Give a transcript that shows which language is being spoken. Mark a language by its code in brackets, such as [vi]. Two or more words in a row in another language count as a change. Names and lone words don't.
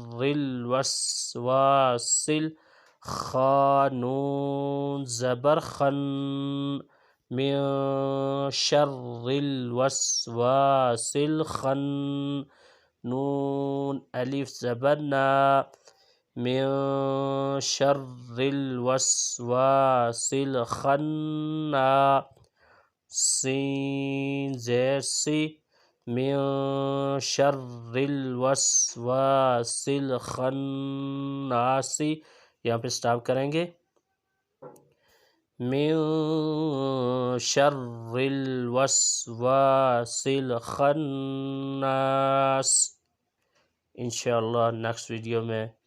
[ar] الوسواس [ur] خانون زبر خن [ar] من شر الوسواس الخن [ur] نون الف زبر نا [ar] من شر الوسواس الخناس [ur] سین زیر سی [ar] من شر الوسواس الخناس [ur] یہاں پہ سٹاپ کریں گے [ar] من شر الوسواس الخناس [ur] انشاءاللہ [en] next video [ur] میں